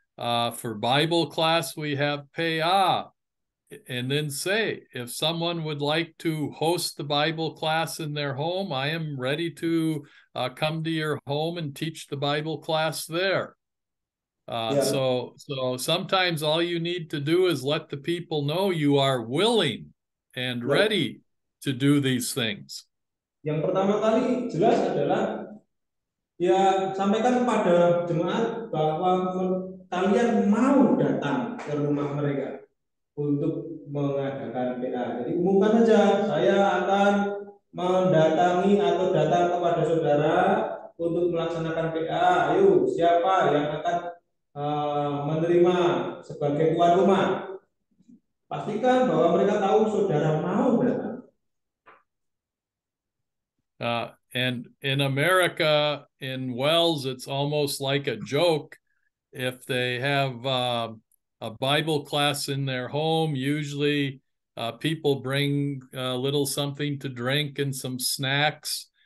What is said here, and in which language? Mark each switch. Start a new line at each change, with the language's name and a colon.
English: For Bible class, we have PA. And then say, if someone would like to host the Bible class in their home, I am ready to come to your home and teach the Bible class there. So sometimes all you need to do is let the people know you are willing and ready to do these things.
Indonesian: Yang pertama kali jelas adalah ya sampaikan kepada jemaat bahwa kalian mau datang ke rumah mereka untuk mengadakan PA. Jadi umumkan saja, saya akan mendatangi atau datang kepada saudara untuk melaksanakan PA. Ayo, siapa yang akan menerima sebagai tuan rumah? Pastikan bahwa mereka tahu saudara mau datang.
English: And in America, in Wells, it's almost like a joke if they have a Bible class in their home. Usually people bring a little something to drink and some snacks.